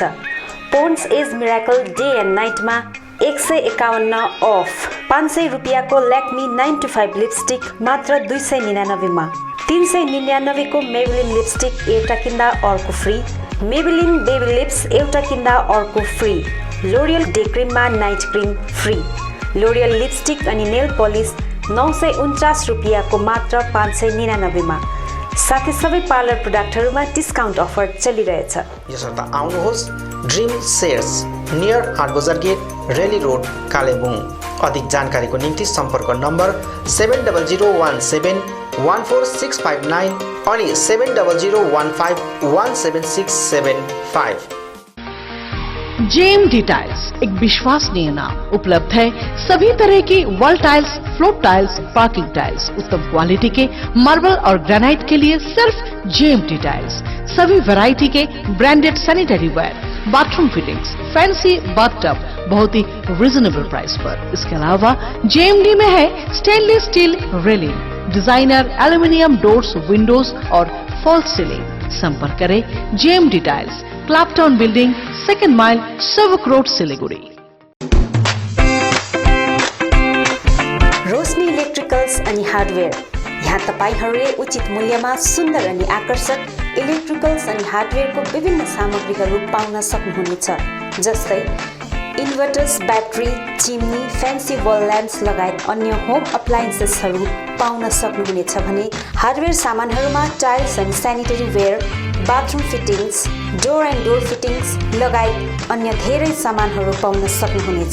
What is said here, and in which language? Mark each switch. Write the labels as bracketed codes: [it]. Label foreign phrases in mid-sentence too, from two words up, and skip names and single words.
[ne] पोन्ड्स एज मिराकल डे एन्ड नाइटमा 151 अफ, 500 रुपियाँको ल्याक्मी 9 to 5 लिपस्टिक मात्र 299 मा, 399 को मेबेलिन लिपस्टिक एउटा किन्दा अर्को फ्री, मेबेलिन बेबी लिप्स एउटा किन्दा अर्को फ्री, लोरियल [en] day creamमा night cream free, [ne] लोरियल लिपस्टिक अनि [en] nail polish [ne] 949 रुपियाँको मात्र 599 मा, साथै सबै [en] parlour productहरूमा discount offer [ne] चलिरहेछ। यसर्थ आउनुहोस् ड्रिम सेट्स नियर हाटबजार गेट, रेली रोड, कालेबुङ। अधिक जानकारीको निम्ति सम्पर्क नम्बर 7001714659 अनि 7001517675। [hi] JMD टाइल्स एक विश्वसनीय नाम, उपलब्ध है सभी तरह की [en] wall tiles, floor tiles, parking tiles, [hi] उत्तम क्वालिटी के मार्बल और ग्रेनाइट के लिए सिर्फ JMD टाइल्स। सभी वैरायटी के [en] branded sanitary ware, bathroom fittings, fancy bathtub [hi] बहुत ही [en] reasonable price [hi] पर। इसके अलावा JMD में है [en] stainless steel railing, designer aluminium doors, windows [hi] और [en] false ceiling. [hi] संपर्क करें JMD टाइल्स, क्लैपटाउन बिल्डिंग, 2nd माइल, सेवक रोड, सिलीगुड़ी। [ne] रोशनी इलेक्ट्रिकल्स अनि हार्डवेयर, यहाँ तपाईहरूले उचित मूल्यमा सुन्दर अनि आकर्षक इलेक्ट्रिकल्स अनि हार्डवेयरको विभिन्न सामग्रीहरू पाउन सक्नुहुनेछ। जस्तै इन्भर्टर्स, ब्याट्री, चिम्नी, [en] fancy wall lamps [ne] लगायत अन्य [en] home appliancesहरू [ne] पाउन सक्नुहुनेछ भने हार्डवेयर सामानहरूमा [en] tiles and sanitary ware, bathroom fittings, door and door fittings [ne] लगायत अन्य धेरै सामानहरू पाउन सक्नुहुनेछ।